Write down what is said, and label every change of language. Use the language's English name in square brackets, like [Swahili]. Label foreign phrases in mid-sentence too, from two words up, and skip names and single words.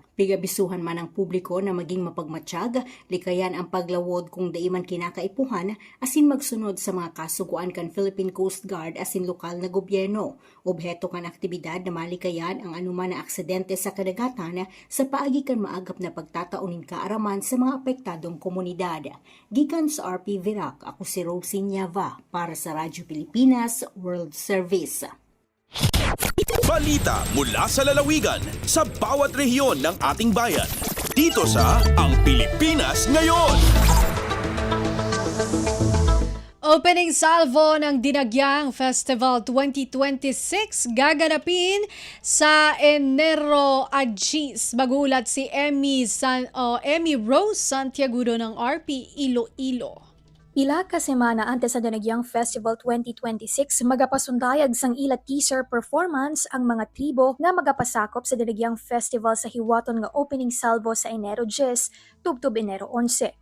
[Bikol] Pigabisuhan man ang publiko na maging mapagmatsyag, likayan ang paglawod kung daiman kinakaipuhan asin magsunod sa mga kasuguan kan Philippine Coast Guard asin lokal na gobyerno. Obheto kan aktibidad na malikayan ang anuman na aksidente sa kadagatan sa paagi kan maagap na pagtataunin kaaraman sa mga apektadong komunidad. Gikan sa RP Virac, ako si Rosie Nieva para sa Radyo Pilipinas World Service. [Filipino] Balita mula sa lalawigan sa bawat rehiyon ng ating bayan. Dito sa Ang Pilipinas Ngayon. [English] Opening salvo [Filipino] ng Dinagyang Festival 2026 gaganapin sa Enero Agis. Magulat si Emmy Rose Santiagudo ng RP Iloilo. [Hiligaynon] Ila ka semana antes sa Dinagyang Festival 2026, magapasundayag sang ila teaser performance ang mga tribo nga magapasakop sa Dinagyang Festival sa hiwaton nga opening salvo sa Enero 10, tubtob Enero 11.